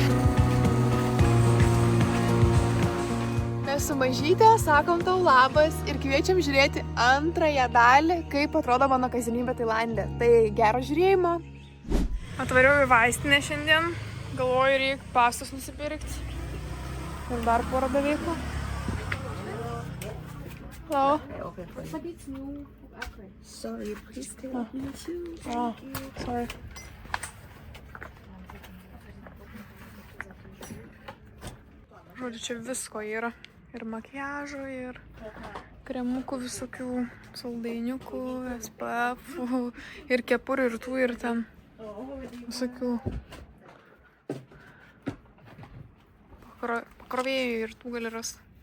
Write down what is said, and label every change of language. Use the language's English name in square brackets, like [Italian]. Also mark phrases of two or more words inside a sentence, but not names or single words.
[Lithuanian] Mes su mažytė sakom tau labas ir kviečiam žiūrėti antrąją dalį, kaip atrodo mano kasdienybė Tailande. Tai gero žiūrėjimo. Atvariau į vaistinę šiandien, galvoju reikia pastos nusipirkti ir dar porą dalykų. [English] Hello. But it's new. Okay. Sorry, please stay with me too. Oh, sorry. [Lithuanian] Žodžiu, čia visko yra. Ir makiažo, ir kremukų visokių, saldainiukų, SPF, ir kepurių, ir tų, ir ten. Visokių pakrovėjų ir tų gali rasti.